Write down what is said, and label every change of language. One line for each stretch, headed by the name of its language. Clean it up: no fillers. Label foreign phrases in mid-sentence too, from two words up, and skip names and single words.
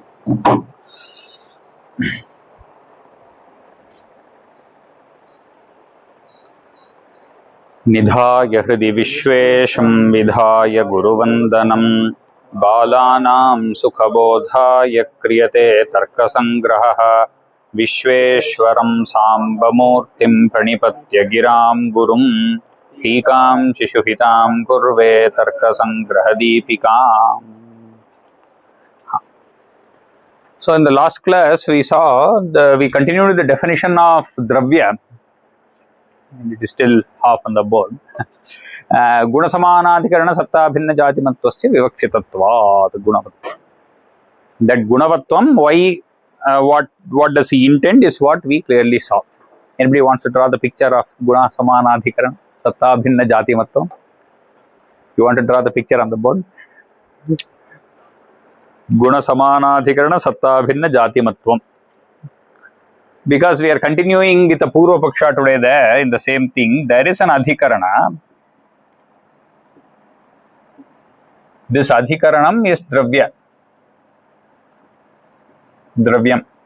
Sanskrit: निधाय हृदि विश्वेशं विधाय गुरुवन्दनं बालानां सुखबोधाय क्रियते तर्कसङ्ग्रहः विश्वेश्वरं साम्बमूर्तिं प्रणिपत्य गिरां गुरुं टीकां शिशुहितां कुर्वे तर्कसङ्ग्रहदीपिकाम्.
English: So in the last class we saw we continued the definition of dravya. And it is still half on the board.
Sanskrit: Gunasamanadhikarana satta bhinna jatimattvasya vivakshitatvat gunavatvam.
English: That gunavatvam, why, what does he intend is what we clearly saw. Anybody wants to draw the picture of
Sanskrit: gunasamanadhikarana satta bhinna jatimatvam?
English: You want to draw the picture on the board?
Sanskrit: Gunasamanadhikarana satta bhinna jatimatvam.
English: Because we are continuing with the
Sanskrit: Purva Paksha
English: today there in the same thing, there is an Adhikarana. This Adhikaranam is Dravya. Dravyam.